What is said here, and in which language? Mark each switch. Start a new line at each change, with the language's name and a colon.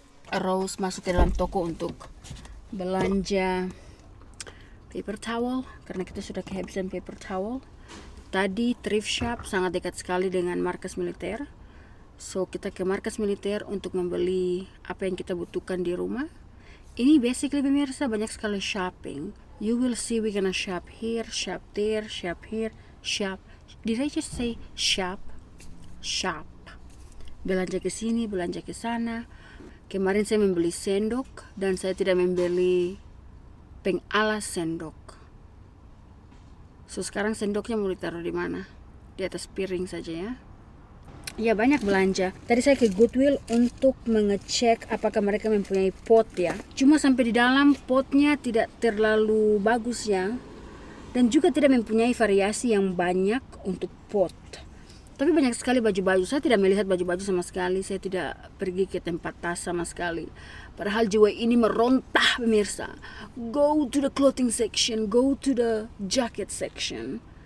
Indonesian: Rose masuk ke dalam toko untuk belanja paper towel karena kita sudah kehabisan paper towel. Tadi thrift shop sangat dekat sekali dengan markas militer. So kita ke markas militer untuk membeli apa yang kita butuhkan di rumah. Ini basically pemirsa banyak sekali shopping.
English: You will see we gonna shop here, shop there, shop here, shop. Did I just say shop? Shop.
Indonesian: Belanja ke sini, belanja ke sana. Kemarin saya membeli sendok dan saya tidak membeli pengalas sendok. So sekarang sendoknya mau ditaruh di mana? Di atas piring saja ya. Ya banyak belanja. Tadi saya ke Goodwill untuk mengecek apakah mereka mempunyai pot ya. Cuma sampai di dalam potnya tidak terlalu bagus ya. Dan juga tidak mempunyai variasi yang banyak untuk pot. Tapi banyak sekali baju-baju. Saya tidak melihat baju-baju sama sekali. Saya tidak pergi ke tempat tas sama sekali. Padahal jiwa ini merontah pemirsa.
English: Go to the clothing section. Go to the jacket section.